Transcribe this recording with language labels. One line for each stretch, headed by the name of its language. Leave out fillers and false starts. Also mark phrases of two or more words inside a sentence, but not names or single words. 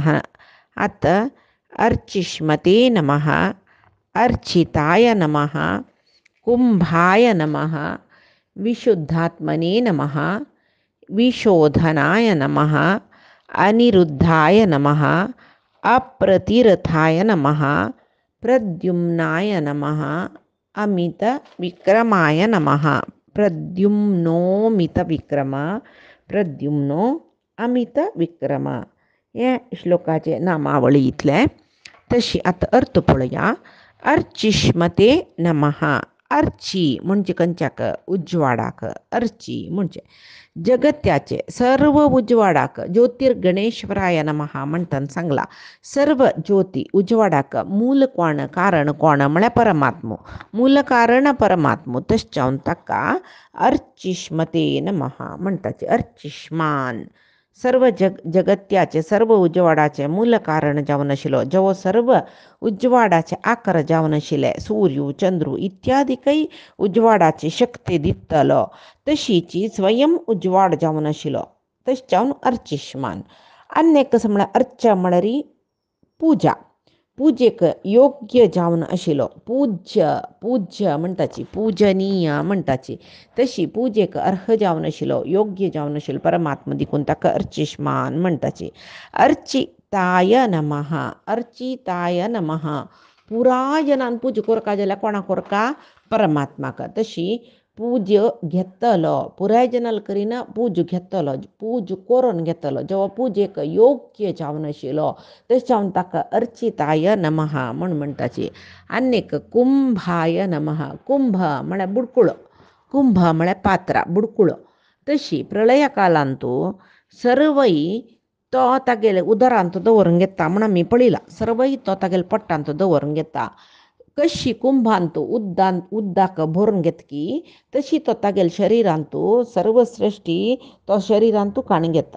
Sanskrit: आता अर्चिष्मते नमः अर्चिताय नमः कुंभाय नमः विशुद्धात्मने नमः विशोधनाय नमः अनिरुद्धाय नमः अप्रतिरथाय नमः प्रद्युम्नाय नमः अमितविक्रमाय नमः. प्रद्युम्नोमितविक्रम प्रद्युम्नो अमित विक्रम.
Konkani: हे श्लोकाचे नामावळी इतले. तशी आता अर्थ पळया.
Sanskrit: अर्चिष्मते नमः.
Konkani: अर्ची म्हणजे कंच्याक उज्वाडाक. अर्ची म्हणजे जगत्याचे सर्व उजवाडाक
Sanskrit: ज्योतिर्गणेश्वराय नमः
Konkani: म्हणताना सांगला. सर्व ज्योती उजवाडाक मूल कोण कारण कोण म्हळ्या परमात्मो. मूल कारण परमात्मो तश्चावन ताका
Sanskrit: अर्चिष्मते नमः
Konkani: म्हणताचे. अर्चिष्मान सर्व जगत्याचे सर्व उजवाडाचे मूल कारण जावन आशिल्लो, जेव्हा सर्व उजवाडाचे आकार जावन आशिल्ले, सूर्य चंद्र इत्यादी काही उजवाडाची शक्ती दितलो, तशीची स्वयं उजवाड जावन आशिल्लो तशें जावन अर्चिष्मान. आनी कसं म्हळ्यार अर्चा म्हळ्यार पूजा. पूजेक योग्य जावन आशिल्लो. पूज्य म्हणटाची, पूजनीय म्हणटाची, तशी पूजेक अर्ह जावन आशिल्लो, योग्य जावन आशिल्लो परमात्मा देखून ताका अर्चिष्मान म्हणटाची.
Sanskrit: अर्चिताय नमः. अर्चिताय नमः.
Konkani: पुरायनान पूजा करता जाल्यार कोणा करता? परमात्माक. तशी पूज घेतलो, पुराय जनाल करिना पूज घेतलो, पूज करून घेतलो, जेव्हा पूजेक योग्य जावन आशिल्लो तशें जावन ताका
Sanskrit: अर्चिताय नमः
Konkani: म्हणटाची. आनीक
Sanskrit: कुंभाय नमः.
Konkani: कुंभ म्हळ्यार बुडकुळो. कुंभ म्हळ्यार पात्रां, बुडकुळो. तशी प्रलय कालांतू सर्वय तो तागेले उदरांत दवरून घेता म्हण आमी पळयला. सर्वय तो तागेले पोट्टांत दवरून घेता. कशी कुंभांतू उद्दाक भरून घेतकी तशी तो तागेले शरिरांतू सर्व सृश्टी तो शरिरांतू काण घेता.